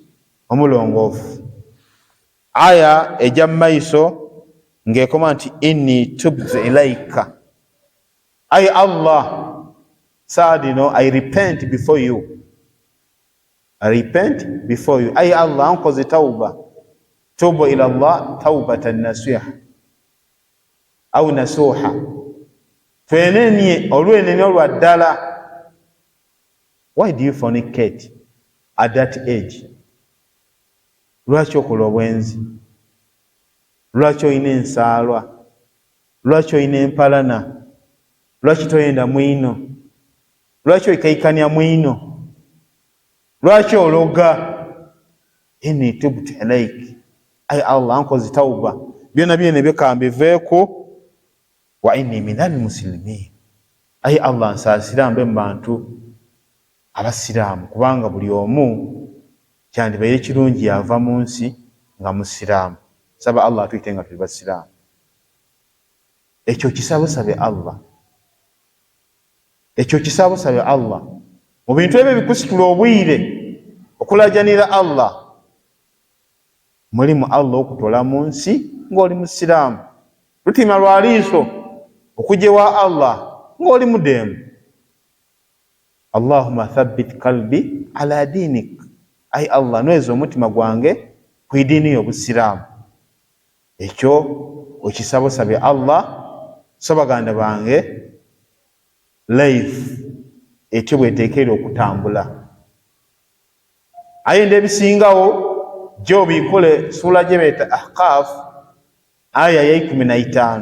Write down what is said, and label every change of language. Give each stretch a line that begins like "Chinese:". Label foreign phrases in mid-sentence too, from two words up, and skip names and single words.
Ganda: Omulongoofu. Aya ejja mu maiso ng'ekoma nti
Arabic: إني تبت إليك,
Ganda: ay Allah, saadino
English: I repent before you. I repent before you.
Ganda: Ay Allah, nkoze tauba.
Arabic: توبوا إلى الله توبة نصوحا أو نصوحا.
Ganda: Twenenye olwenenye olwa ddala.
English: Why do you fornicate at that age?
Ganda: Lwaki okola obwenzi? Lwaki olina ensaalwa? Lwaki olina empalana? Lwaki toyenda mwino? Lwaki oikaikania mwino? Lwaki ologa?
Arabic: إني تبت إليك,
Ganda: ay Allah, nkoze tauba, byonna byonna byekambiveeko,
Arabic: وإني من المسلمين, ay Allah,
Ganda: nsaasira mbe mu bantu abasiraamu, kubanga buli omu kyandibaire kirungi yava mu nsi nga musiraamu. Saba Allah atuyite nga tuli basiraamu. Ekyo kisabusabe Allah, ekyo kisabusabe Allah. Mu bintu ebyo bikusitula obwire okulajanira Allah, mulimu Allah okutola mu nsi ng'oli musiraamu. Lutima lwa liiso okujewa Allah ng'oli mudeemu.
Arabic: اللهم ثبت قلبي على دينك,
Ganda: ay Allah, nweza omutima gwange ku idiini y'Obusiraamu. Ekyo okisabosabye Allah. So baganda bange, life etyo bweteekeera okutambula. Ayenda ebisingawo gyo bikole sura gye beeta Ahqaf aya ya 15.